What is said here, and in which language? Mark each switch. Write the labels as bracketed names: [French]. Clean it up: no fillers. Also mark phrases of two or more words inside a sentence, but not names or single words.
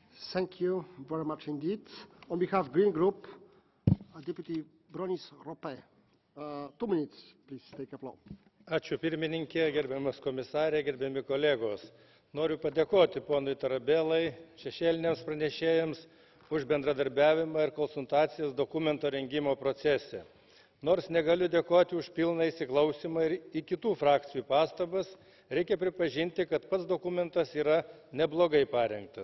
[English] Thank you very much indeed. On behalf of Green Group, Deputy Bronis Ropė. 2 minutes, please take the floor. [Lithuanian] Ačiū pirmininkė, gerbiamas komisarė, gerbiami kolegos. Noriu padėkoti ponui Tarabellai, šešėliniams pranešėjams už bendradarbiavimą ir konsultacijas dokumento rengimo procese. Nors negaliu dėkoti už pilną įsiklausymą ir į kitų frakcijų pastabas, reikia pripažinti, kad pats dokumentas yra neblogai parengtas.